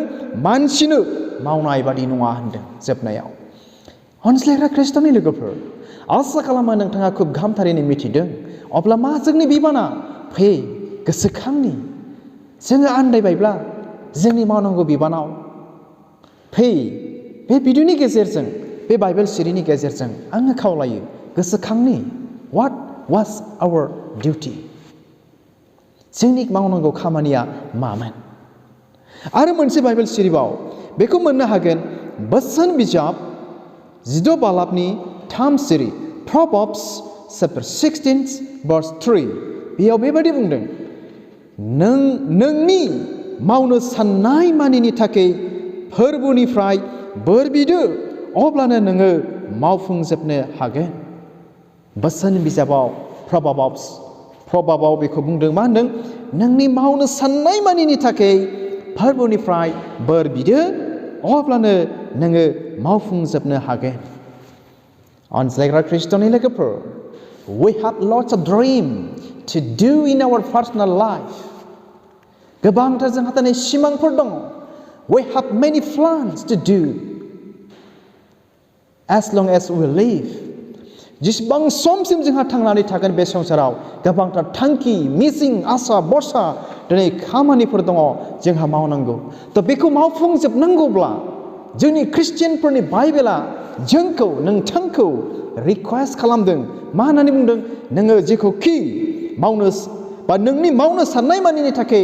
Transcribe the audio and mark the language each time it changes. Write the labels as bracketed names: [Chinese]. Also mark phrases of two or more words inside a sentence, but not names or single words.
[Bodo] मानसिनो मावनाय बादि नङा होनदों जोबनायाव अनज्लायग्रा ख्रिस्ट'नि लोगोफोर आसा खालामो नोंथाङा खुब गाहामथारैनो मिथिदों अब्ला मा जोंनि बिबाना फै गोसोखांनि जोङो आन्दायबायब्ला जोंनि मावनांगौ बिबानाव फै बे भिडिअनि गेजेरजों बे बाइबेल सिरिनि गेजेरजों आङो खावलायो गोसोखांनि [English] what was our duty [Bodo] जोंनि मावनांगौ खामानिया मामोन आरो मोनसे बाइबेल सिरिबाव बेखौ मोननो हागोन बोसोन बिजाब 16 बालाबनि 3 सिरि [English] Proverbs chapter 16 verse 3 [Bodo] बेयाव बेबायदि बुंदों नोंनि मावनो साननाय मानिनि थाखाय फोरबुनिफ्राय बोर बिदो अब्लानो नोङो मावफुंजोबनो हागोन बोसोन बिजाबाव प्रभाबाव बेखौ बुंदों मा होनदों नोंनि मावनो साननाय मानिनि थाखाय फोरबुनिफ्राय बोर बिदो अब्लानो नोङो मावफुंजोबनो हागोन अनज्लायग्रा ख्रिस्ट'नि लोगोफोर [English] we have lots of dream to do in our personal life [Bodo] गोबांथार जोंहा दिनै सिमांफोर दङ [English] we have many plans to do as long as we live [Bodo] जेसेबां समसिम जोंहा थांनानै थागोन बे संसाराव गोबांथार थांखि मिजिं आसा बरसा दिनै खामानिफोर दङ जोंहा मावनांगौ थ' बेखौ मावफुंजोबनांगौब्ला जोंनि ख्रिस्टियानफोरनि बाइबेला जोंखौ नोंथांखौ रिक्वेस्ट खालामदों मा होननानै बुंदों नोङो जेखौखि मावनो बा नोंनि मावनो साननाय मानिनि थाखाय